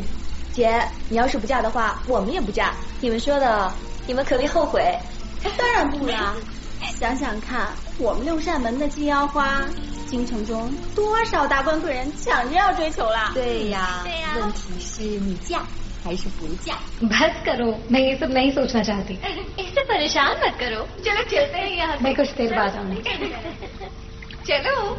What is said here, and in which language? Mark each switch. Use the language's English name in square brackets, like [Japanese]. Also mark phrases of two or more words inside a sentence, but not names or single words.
[Chinese] 姐，你要是不嫁的话，我们也不嫁。你们说的，你们可别后悔。当然不啦！想想看，我们六扇门的金腰花，京城中多少达官贵人抢着要追求啦！对呀，问题是你嫁还是不嫁 [Hindi] ？बस करो, मैं ये सब नहीं सोचना चाहती। इससे परेशान मत करो, चलो चलते हैं यहाँ। मैं कुछ देर बाद आऊंगी। चलो।